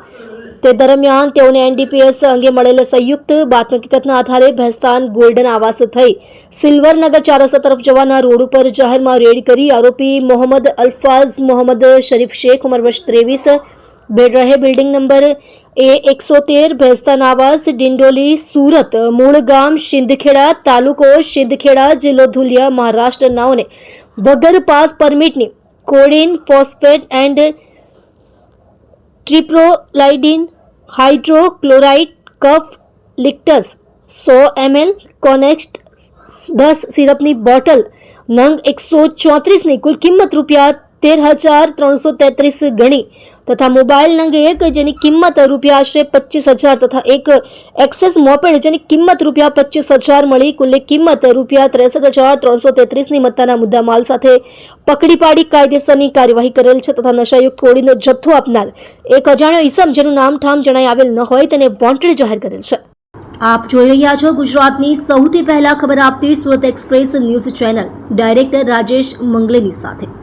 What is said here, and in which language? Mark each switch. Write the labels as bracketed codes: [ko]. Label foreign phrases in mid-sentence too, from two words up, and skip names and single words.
[gu] તે દરમિયાન તેઓને એનડીપીએસ અંગે મળેલ સંયુક્ત બાતમી હકીકતના આધારે ભેસ્તાન ગોલ્ડન આવાસ થઈ સિલ્વરનગર 4 રસ્તા તરફ જવાના રોડ ઉપર જાહેરમાં રેડ કરી આરોપી મોહમ્મદ અલ્ફાઝ મોહમ્મદ શરીફ શેખ ઉંમર વર્ષ 23 બેડ રહે બિલ્ડિંગ નંબર A113 ભેસ્તાન આવાસ ડિંડોલી સુરત મૂળ ગામ શિંદખેડા તાલુકો શિંદખેડા જિલ્લો ધુલિયા મહારાષ્ટ્ર નાઓને વગર પાસ પરમિટની કોડીન ફોસ્ફેટ એન્ડ ટ્રિપ્રોલાઇડિન હાઇડ્રોક્લોરાઇડ કફ લિક્ટસ 100 ml કોનેક્સ્ટ 10 સિરપની બોટલ નંગ 134 કુલ કિંમત રૂપિયા 13,333 ગણી તથા મોબાઇલ નંગ 1 જેની કિંમત રૂપિયા આશરે 25,000 તથા એક એક્સેસ મોપેડ જેની કિંમત રૂપિયા 25,000 મળી કુલ કિંમત રૂપિયા 63,333 ની મત્તાના મુદ્દામાલ સાથે પકડી પાડી કાયદેસરની કાર્યવાહી કરેલ છે તથા નશાયુક્ત કોડીનો જથ્થો આપનાર એક અજાણ્યો ઈસમ જેનું નામ ઠામ જણાઈ આવેલ ન હોય તેને વોન્ટેડ જાહેર કરેલ છે। આપ જોઈ રહ્યા છો ગુજરાતની સૌથી પહેલા ખબર આપતી સુરત એક્સપ્રેસ ન્યૂઝ ચેનલ ડાયરેક્ટર રાજેશ મંગલેની સાથે।